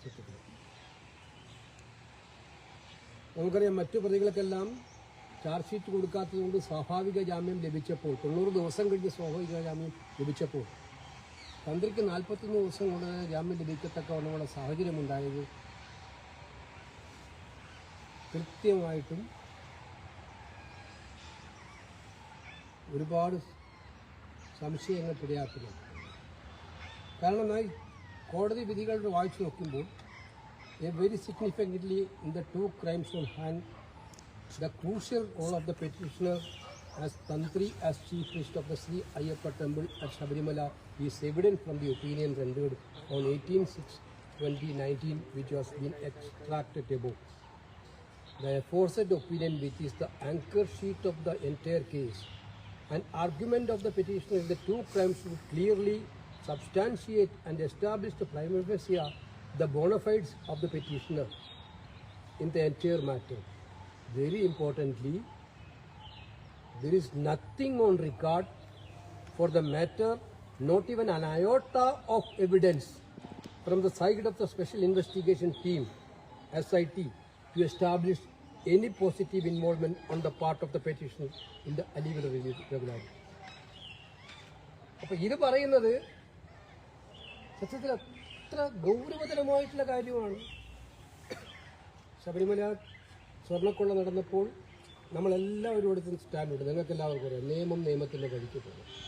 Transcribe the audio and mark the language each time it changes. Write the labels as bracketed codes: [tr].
[ml] സത്യത്തിൽ നമുക്കറിയാം, മറ്റു പ്രതികൾക്കെല്ലാം ചാർജ് ഷീറ്റ് കൊടുക്കാത്തതുകൊണ്ട് സ്വാഭാവിക ജാമ്യം ലഭിച്ചപ്പോൾ 90 ദിവസം കഴിഞ്ഞ് സ്വാഭാവിക ജാമ്യം ലഭിച്ചപ്പോൾ തന്ത്രിക്ക് 41 ദിവസം കൊണ്ട് ജാമ്യം ലഭിക്കത്തക്കവണ്ണമുള്ള സാഹചര്യമുണ്ടായത് കൃത്യമായിട്ടും ഒരുപാട് സംശയങ്ങൾക്കിടയാക്കുന്നുണ്ട്. കാരണം കോടതി വിധികളുടെ വായിച്ചു നോക്കുമ്പോൾ [en] very significantly in the 2 crimes on hand, the crucial role of the petitioner as Tantri as Chief Priest of the Sri Ayyappa Temple at Sabarimala is evident from the opinion rendered on 18/6/2019, which has been extracted above. The aforesaid opinion, which is the anchor sheet of the entire case, an argument of the petitioner in the 2 crimes would clearly substantiate and establish the prima facie the bona fides of the petitioner in the entire matter. Very importantly, there is nothing on record for the matter, not even an iota of evidence from the side of the Special Investigation Team, SIT, to establish any positive involvement on the part of the petitioner in the illegal irregularity. [ml] അപ്പോൾ ഇത് പറയുന്നത് സത്യത്തിൽ അത്ര ഗൗരവതരമായിട്ടുള്ള കാര്യമാണ്. ശബരിമല സ്വർണ്ണക്കൊള്ള നടന്നപ്പോൾ നമ്മളെല്ലാവരും എടുത്ത് സ്റ്റാൻഡുണ്ട്. നിങ്ങൾക്ക് എല്ലാവർക്കും അറിയാം, നിയമം നിയമത്തിൻ്റെ വഴിക്ക് പോകും.